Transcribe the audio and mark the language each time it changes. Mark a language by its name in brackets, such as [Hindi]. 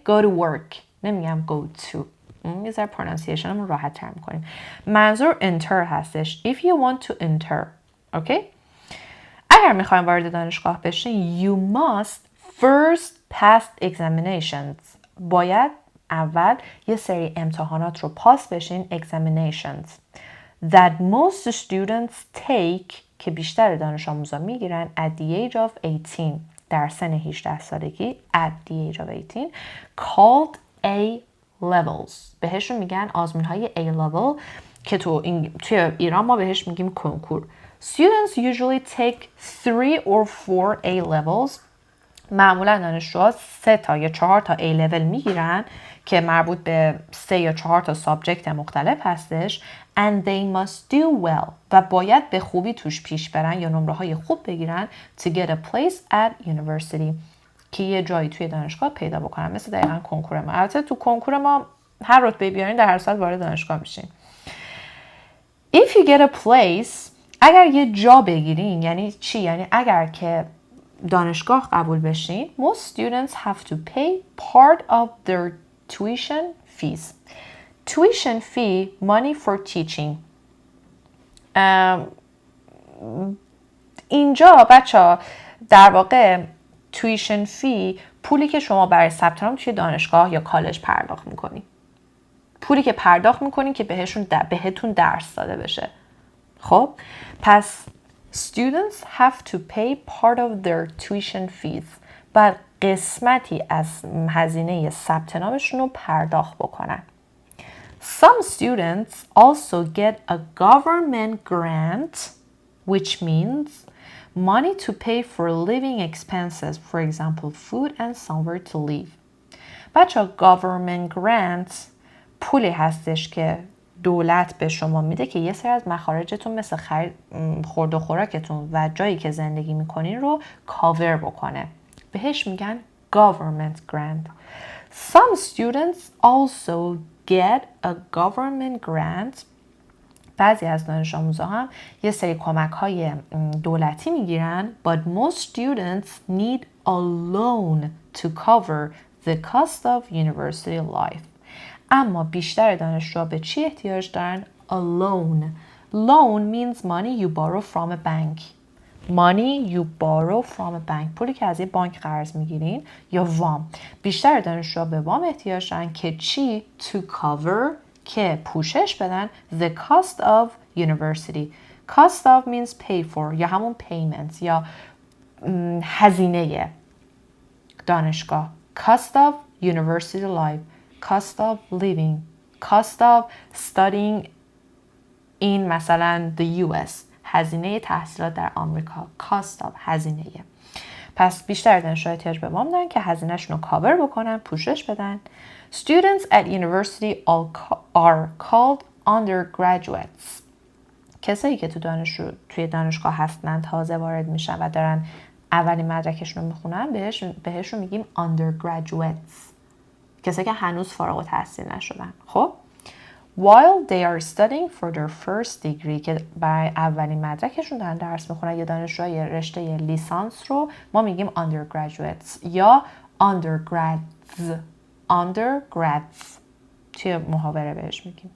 [English] go to work، نمیگم go to. [Persian] یه ذره pronunciation همون راحت تر میکنیم. منظور enter هستش. [English] If you want to enter, okay? [Persian] اگر میخواین وارد دانشگاه بشین [English] you must first pass examinations. [Persian] باید اول یه سری امتحانات رو پاس بشین [English] examinations that most students take [Persian] که بیشتر دانش آموزان میگیرن [English] at the age of 18 [Persian] در سن 18 سالگی [English] at the age of 18 called A levels. [Persian] بهشون میگن آزمون های A level که توی ایران ما بهش میگیم کنکور. [English] Students usually take 3 or 4 A levels. [Persian] معمولا دانشجوها 3 تا یا 4 تا A level میگیرن که مربوط به 3 یا 4 تا سابجکت مختلف هستش. [English] And they must do well. [Persian] و باید به خوبی توش پیش برن یا نمره های خوب بگیرن [English] to get a place at university. [Persian] که یه جایی توی دانشگاه پیدا بکنن. مثل دقیقا کنکور ما. البته تو کنکور ما هر رتبه بیارین در هر سال وارد دانشگاه میشین. [English] If you get a place، [Persian] اگر یه جا بگیرین یعنی چی؟ یعنی اگر که دانشگاه قبول بشین [English] most students have to pay part of their tuition fees. Tuition fee, money for teaching. [Persian] اینجا بچه در واقع tuition fee پولی که شما برای ثبت نام توی دانشگاه یا کالج پرداخت میکنی. پولی که پرداخت میکنی که بهتون درس داده بشه. [English] خب پس students have to pay part of their tuition fees. [Persian] و قسمتی از هزینه ثبت نامشون رو پرداخت بکنن. [English] Some students also get a government grant, which means money to pay for living expenses, for example, food and somewhere to live. [Persian] بچه government grant پولی هستش که دولت به شما میده که یه سری از مخارجتون مثل خورد و خوراکتون و جایی که زندگی میکنین رو کاور بکنه. بهش میگن government grant. [English] Some students also get a government grant. [Persian] بعضی از دانش آموزا هم یه سری کمک های دولتی میگیرن [English] but most students need a loan to cover the cost of university life. [Persian] اما بیشتر دانشجوها به چی احتیاج دارن؟ [English] A loan. Loan means money you borrow from a bank. Money you borrow from a bank. [Persian] پولی که از یه بانک قرض میگیرین یا وام. بیشتر دانشجوها به وام احتیاج دارن که چی؟ [English] To cover [Persian] که پوشش بدن [English] the cost of university. Cost of means pay for یا همون payment [Persian] یا هزینه دانشگاه. [English] Cost of university life. Cost of living, cost of studying in مثلا the US. [Persian] هزینه تحصیلات در آمریکا. [English] Cost of هزینه. [Persian] پس بیشتر دانشجوها احتیاج به وام دارن که هزینه‌شون رو کاور بکنن، پوشش بدن. [English] Students at university are called undergraduates. [Persian] کسایی که توی دانشگاه هستن تازه وارد میشن و دارن اولین مدرکشون رو میخونن بهشون میگیم undergraduates. کسایی که هنوز فارغ التحصیل نشدن. خب [English] while they are studying for their first degree [Persian] که برای اولین مدرکشون دارن درس میخونن یا دانشجوی رشته لیسانس رو ما میگیم undergraduates یا undergrads توی محاوره بهش میگیم.